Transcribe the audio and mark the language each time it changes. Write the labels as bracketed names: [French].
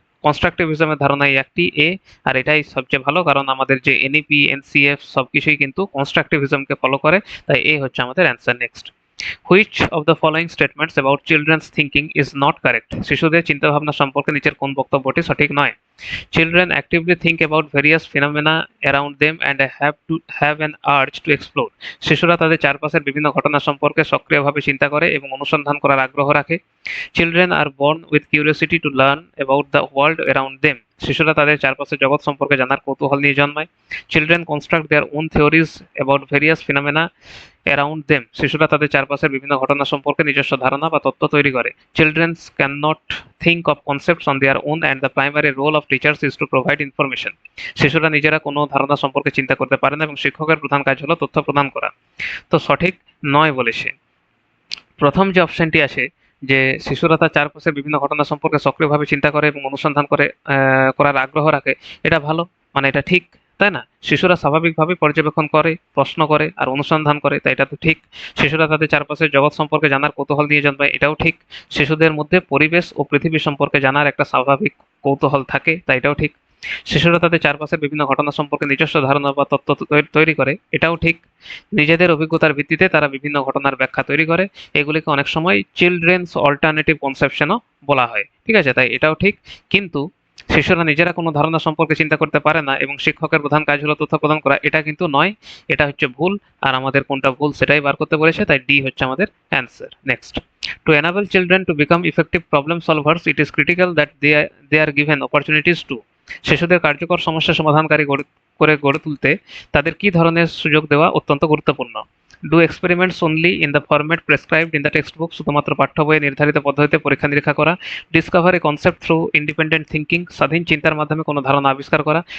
[Bangla] কনস্ট্রাকটিভিজমের ধারণা এই একটি এ, আর এটাই সবচেয়ে ভালো, কারণ আমাদের যে এনইপি এনসিএফ সবকিছুই কিন্তু কনস্ট্রাকটিভিজমকে ফলো করে, তাই এ হচ্ছে আমাদের answer. [English] Next, which of the following statements about children's thinking is not correct. [Bangla] শিশুদের চিন্তাভাবনা সম্পর্কে নিচের কোন বক্তব্যটি সঠিক নয়? [English] Children actively think about various phenomena around them and have an urge to explore. [Bangla] শিশুরা তাদের চারপাশের বিভিন্ন ঘটনা সম্পর্কে সক্রিয়ভাবে চিন্তা করে এবং অনুসন্ধান করার আগ্রহ রাখে। [English] Children are born with curiosity to learn about the world around them. [Bangla] শিশুরা তাদের চারপাশের জগৎ সম্পর্কে জানার কৌতূহল নিয়ে জন্মায়। [English] Children construct their own theories about various phenomena around them. [Bangla] শিশুরা তাদের চারপাশের বিভিন্ন ঘটনা সম্পর্কে নিজস্ব ধারণা বা তত্ত্ব তৈরি করে। [English] Children cannot think of concepts on their own and the primary role of teachers is to provide information. [Bangla] শিশুরা নিজেরা কোনো ধারণা সম্পর্কে চিন্তা করতে পারে না এবং শিক্ষকের প্রধান কাজ হলো তথ্য প্রদান করা। তো সঠিক নয় বলেছে। প্রথম যে অপশনটি আছে যে শিশুরা তার চারপাশের বিভিন্ন ঘটনা সম্পর্কে সক্রিয়ভাবে চিন্তা করে এবং অনুসন্ধান করে করার আগ্রহ রাখে, এটা ভালো, মানে এটা ঠিক, তাই না? শিশুরা স্বাভাবিকভাবে পর্যবেক্ষণ করে, প্রশ্ন করে আর অনুসন্ধান করে, তাই এটা তো ঠিক। শিশুরা তাদের চারপাশের জগৎ সম্পর্কে জানার কৌতূহল নিয়ে জন্মায়, এটাও ঠিক। শিশুদের মধ্যে পরিবেশ ও পৃথিবী সম্পর্কে জানার একটা স্বাভাবিক কৌতূহল থাকে, তাই এটাও ঠিক। শিশুরা তাদের চারপাশের বিভিন্ন ঘটনা সম্পর্কে নিজস্ব ধারণা বা তত্ত্ব তৈরি করে, এটাও ঠিক। নিজেদের অভিজ্ঞতার ভিত্তিতে তারা বিভিন্ন ঘটনার ব্যাখ্যা তৈরি করে, এগুলিকে অনেক সময় চিলড্রেন্স অল্টারনেটিভ কনসেপশনও বলা হয়, ঠিক আছে, তাই এটাও ঠিক। কিন্তু শিশুরা নিজেরা কোনো ধারণা সম্পর্কে চিন্তা করতে পারে না এবং শিক্ষকের প্রধান কাজ হলো তথ্য প্রদান করা, এটা কিন্তু নয়, এটা হচ্ছে ভুল। আর আমাদের কোনটা ভুল সেটাই বার করতে বলেছে, তাই ডি হচ্ছে আমাদের answer. [English] Next, to enable children to become effective problem solvers it is critical that they are given opportunities to. [Bangla] শিশুদের কার্যকর সমস্যা সমাধানকারী করে গড়ে তুলতে তাদের কি ধরনের সুযোগ দেওয়া অত্যন্ত গুরুত্বপূর্ণ। [English] do experiments only in the format prescribed in the text book, [Bangla] শুধুমাত্র পাঠ্য বইয়ে নির্ধারিত পদ্ধতিতে পরীক্ষা নিরীক্ষা করা। [English] discover a concept through independent thinking, [Bangla] স্বাধীন চিন্তার মাধ্যমে কোনো ধারণা আবিষ্কার করা।